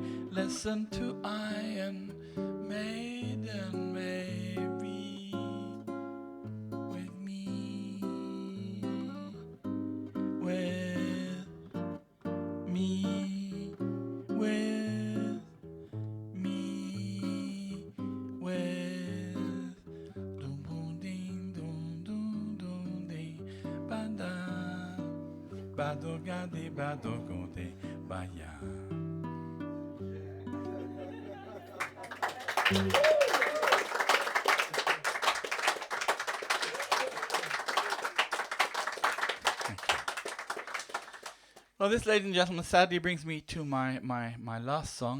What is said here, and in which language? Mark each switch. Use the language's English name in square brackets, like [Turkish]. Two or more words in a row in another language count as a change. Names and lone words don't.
[English] Listen to Iron Maiden, maybe with me, with me, with me, with dum boom ding dum dum dum ding ba da ba do ga de ba do go de ba ya. Well, this, ladies and gentlemen, sadly brings me to my last song.